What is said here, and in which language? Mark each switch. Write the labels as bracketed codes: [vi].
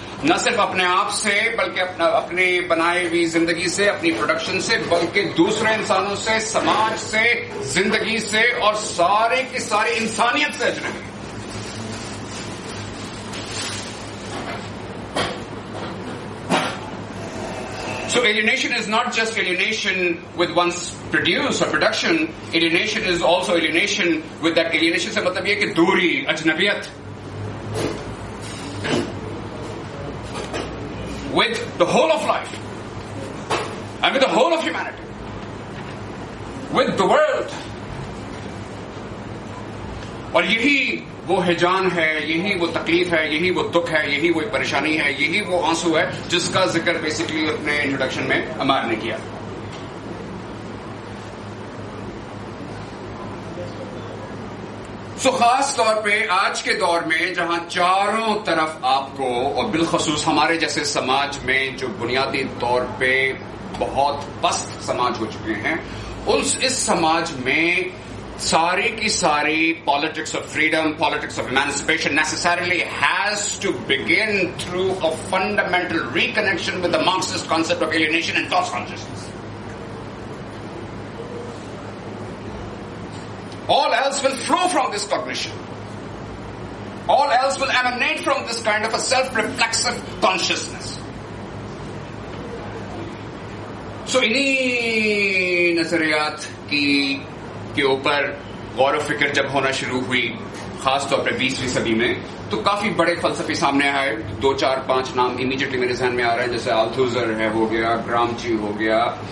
[ur] نہ صرف اپنے آپ سے بلکہ اپنے بنائے ہوئی زندگی سے، اپنی پروڈکشن سے، بلکہ دوسرے انسانوں سے، سماج سے، زندگی سے اور سارے کی ساری انسانیت سے اجنبی۔ [en] So alienation is not just alienation with one's produce or production. Alienation is also alienation with that alienation [ur] سے مطلب یہ کہ دوری، اجنبیت. [en] With the whole of life and with the whole of humanity, with the world. [ur] اور یہی وہ ہجان ہے، یہی وہ تکلیف ہے، یہی وہ دکھ ہے، یہی وہ پریشانی ہے، یہی وہ آنسو ہے جس کا ذکر بیسیکلی اپنے انٹروڈکشن میں عمار نے کیا۔ سو خاص طور پہ آج کے دور میں جہاں چاروں طرف آپ کو، اور بالخصوص ہمارے جیسے سماج میں جو بنیادی طور پہ بہت پست سماج ہو چکے ہیں، اس سماج میں ساری کی ساری [en] politics of freedom, politics of emancipation necessarily has to begin through a fundamental reconnection with the Marxist concept of alienation and false consciousness. All else will flow from this cognition. All else will emanate from this kind of a self-reflexive consciousness. [ur] So انہی نظریات کے اوپر غور و فکر جب ہونا شروع ہوئی، خاص طور پہ 20ویں صدی میں، تو کافی بڑے فلسفی سامنے آئے۔ 2 4 5 نام امیڈیٹلی میرے ذہن میں آ رہے ہیں، جیسے آلتھوزر ہے، ہو گیا گرامچی، ہو گیا